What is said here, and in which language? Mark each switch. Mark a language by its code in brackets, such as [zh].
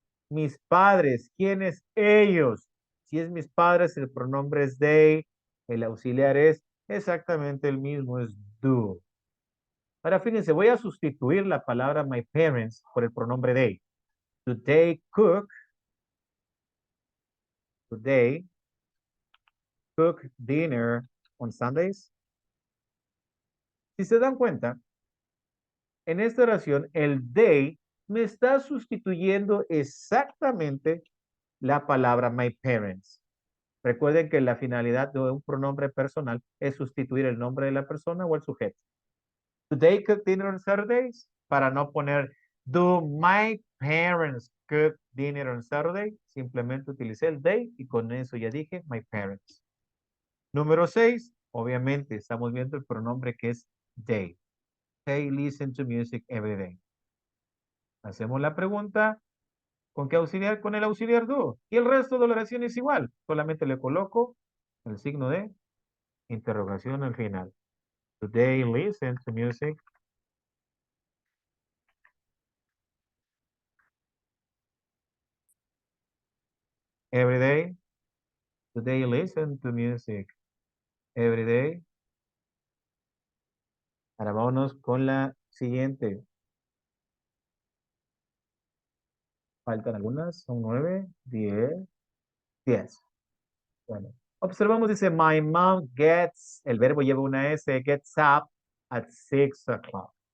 [es] Mis padres, ¿quiénes ellos? Si es mis padres, el pronombre es they, el auxiliar es exactamente el mismo, es do. Ahora fíjense, voy a sustituir la palabra [en] my parents [es] por el pronombre they. [en] Do they cook? Do they cook dinner on Sundays? [es] Si se dan cuenta, en esta oración, el they me está sustituyendo exactamente la palabra my parents. Recuerden que la finalidad de un pronombre personal es sustituir el nombre de la persona o el sujeto. [en] Do they cook dinner on Saturdays? [es] Para no poner [en] do my parents cook dinner on Saturday? [es] Simplemente utilicé el they y con eso ya dije [en] my parents. [es] Número 6, obviamente estamos viendo el pronombre que es they. [en] They listen to music every day. [es] Hacemos la pregunta, ¿con qué auxiliar? Con el auxiliar do. Y el resto de la oración es igual. Solamente le coloco el signo de interrogación al final. [en] Do they listen to music every day? Do they listen to music every day? [es] Ahora vámonos con la siguiente. Faltan algunas, son 9, 10, 10. Bueno, observamos, dice, [en] my mom gets, [es] el verbo lleva una S, [en] gets up at 6 o'clock.